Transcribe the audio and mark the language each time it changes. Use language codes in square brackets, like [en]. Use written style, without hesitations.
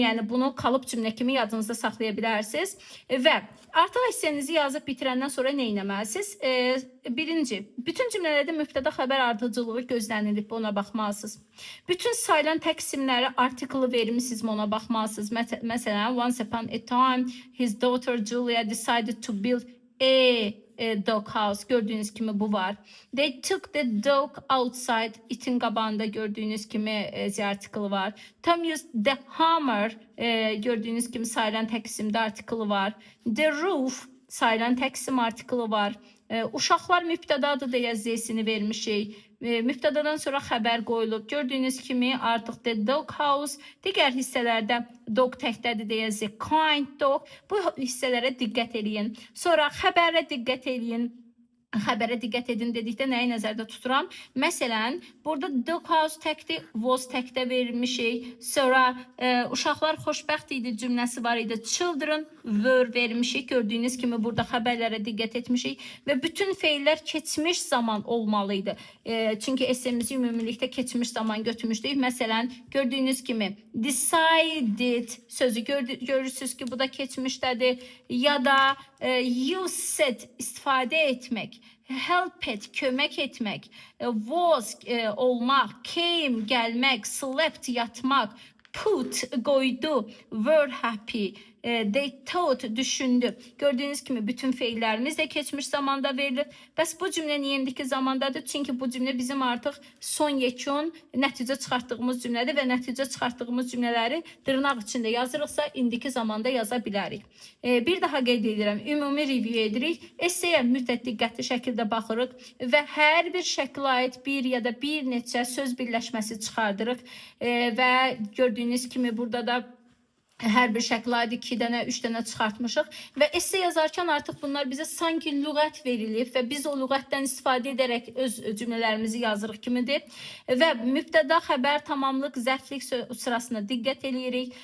[az] Bunu kalıp cümlə kimi yadınızda saxlaya bilərsiniz. Və artıq essenizi yazıb bitirəndən sonra nə etməlisiniz? Birinci, bütün cümlələrdə mübtəda xəbər ardıcılığı gözlənilib, ona baxmalısınız. Bütün sayılan təqsimləri artiklı vermişsiniz, ona baxmalısınız. [en] Məsələn, once upon a time, his daughter Julia decided to build a dog house. [az] Gördüğünüz kimi bu var. [en] They took the dog outside. [az] İtin qabağında gördüğünüz kimi artiklı var. [en] Tom used the hammer. [az] Gördüğünüz kimi sayılan təqsimdə artiklı var. The roof sayılan təqsim artiklı var. Uşaqlar mübtədadır deyə z'sini vermişik. Mübtədadan sonra xəbər qoyulub. Gördüyünüz kimi artıq the dog house, digər hissələrdə dog təkdədir deyə z kind dog. Bu hissələrə diqqət edin. Sonra xəbərə diqqət edin. Xəbərə diqqət edin dedikdə nəyi nəzərdə tuturam? Məsələn, burada dog house təkdir, was təkdə verilmişik. Sonra uşaqlar xoşbəxt idi cümləsi var idi. [en] Children were [az] vermişik. Gördüyünüz kimi burada xəbərlərə diqqət etmişik. Və bütün feillər keçmiş zaman olmalıydı. Çünki essemizi ümumilikdə keçmiş zaman götürmüşdük. Məsələn, gördüyünüz kimi decided sözü görürsünüz ki, bu da keçmişdədir. Ya da used istifadə etmək. [en] Helped [az] kömək etmək, [en] was olmaq, came gəlmək, slept yatmaq, put qoydu, were happy, they thought düşündü. [az] Gördüğünüz kimi bütün feillerimiz de geçmiş zamanda verilir. Bəs bu cümlə niyə indiki zamandadır? Çünki bu cümlə bizim artıq son yekun nəticə çıxartdığımız cümlədir və nəticə çıxartdığımız cümlələri dırnaq içində yazırıqsa indiki zamanda yaza bilərik. Bir daha qeyd edirəm, ümumi review edirik. Esseyə mütləq diqqətli şəkildə baxırıq və hər bir şəklə aid bir ya da bir neçə söz birləşməsi çıxardırıq və gördüyünüz kimi burada da hər bir şəklə aid 2 dənə, 3 dənə çıxartmışıq və esse yazarkən artıq bunlar bizə sanki lüğət verilib və biz o lüğətdən istifadə edərək öz cümlələrimizi yazırıq kimidir və mübtəda, xəbər, tamamlıq, zərflik sırasına diqqət eləyirik.